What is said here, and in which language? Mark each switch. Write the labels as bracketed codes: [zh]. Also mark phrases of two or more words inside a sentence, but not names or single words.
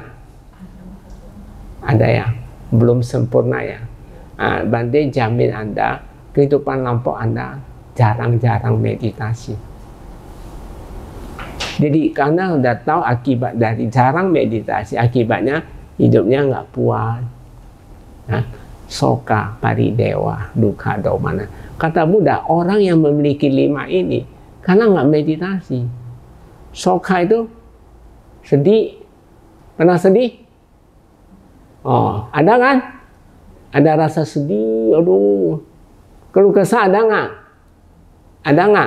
[id] Ada ya? Belum sempurna ya. Nah, Bante jamin Anda, kehidupan lampau Anda jarang-jarang meditasi. Jadi karena udah tahu akibat dari jarang meditasi, akibatnya hidupnya nggak puas, nah, [pi] soka, paridewa, dukkha, domana. [id] Kata Buddha, orang yang memiliki 5 ini karena nggak meditasi. Soka itu sedih, pernah sedih? Oh, ada kan? Ada rasa sedih, aduh. Keluh kesah ada nggak? Ada nggak?